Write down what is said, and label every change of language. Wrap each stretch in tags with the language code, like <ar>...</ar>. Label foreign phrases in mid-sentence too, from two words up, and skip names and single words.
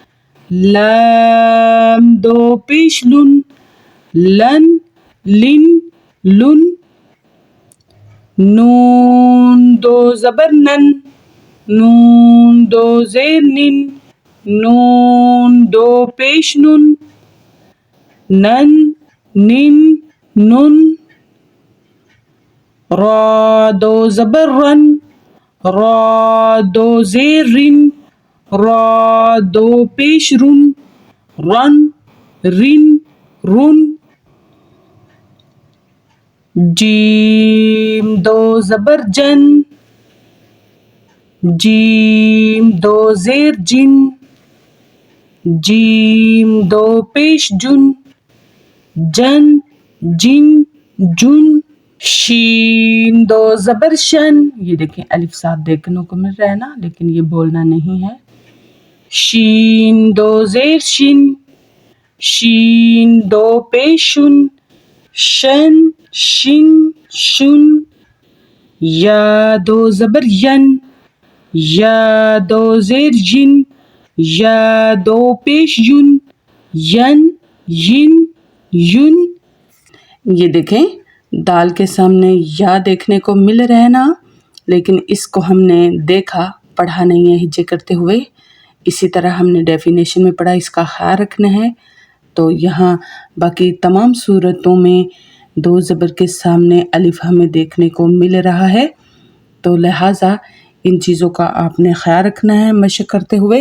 <ur>لام دو پیش لن لن لن لن نون دو زبر نن نون دو زیر نن نون دو پیش نن نن نن نن را دو زبر رن را دو زیر رن را دو پیش رن رن رن رن جیم دو زبر جن جیم دو زیر جن جیم دو پیش جن جن جن جن شین دو زبر شن. یہ دیکھیں الف ساتھ دیکھنے کو مل رہا ہے نا، لیکن یہ بولنا نہیں ہے. شین دو زیر شن شین دو پیش شن شن شن شن یا دو زبر ین یا دو زیر ین یا دو پیش ین ین ین ین. یہ دیکھیں دال کے سامنے یا دیکھنے کو مل رہا ہے نا، لیکن اس کو ہم نے دیکھا، پڑھا نہیں ہے ہجے کرتے ہوئے. اسی طرح ہم نے ڈیفینیشن میں پڑھا، اس کا خیال رکھنا ہے. تو یہاں باقی تمام صورتوں میں دو زبر کے سامنے الف ہمیں دیکھنے کو مل رہا ہے، تو لہٰذا ان چیزوں کا آپ نے خیال رکھنا ہے مشق کرتے ہوئے.</ur>